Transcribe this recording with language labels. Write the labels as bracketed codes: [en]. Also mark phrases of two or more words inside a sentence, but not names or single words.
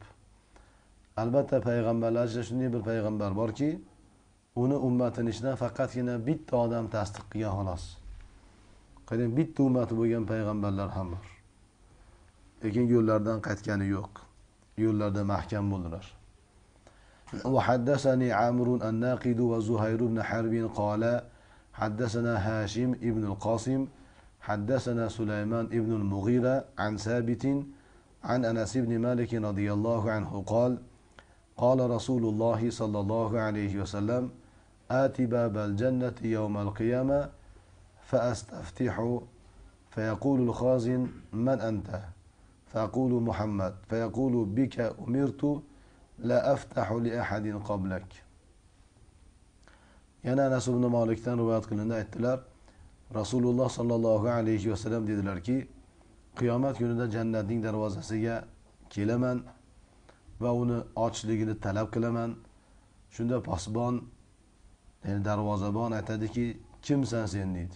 [uz] Albatta payg'ambarlar ichida shunday bir payg'ambar borki, uni ummatining ichidan faqatgina bitta odam tasdiq qilgan xolos. Qarang, bitta ummati bo'lgan payg'ambarlar ham bor. Lekin yo'llardan qaytgani yo'q. Yo'llarda mahkam bo'ldilar. [ar] وحدثني عمرو الناقد وزهير بن حرب قال حدثنا هاشم ابن القاسم حدثنا سليمان ابن المغيرة عن ثابت عن أنس بن مالك رضي الله عنه قال قال رسول الله صلى الله عليه وسلم آتي باب الجنة يوم القيامة فأستفتح فيقول الخازن من أنت؟ فأقول محمد فيقول بك أمرت لا أفتح لأحد قبلك. [uz] Yana Anas ibn Malikdan rivoyat qilindi aytdilar, Rasululloh [ar] صلى الله عليه وسلم [uz] dedilarki, qiyomat kunida jannatning darvozasiga kelaman va uni ochishligini talab qilaman. Shunda posbon, ya'ni darvozabon aytadiki, kimsan sen deydi.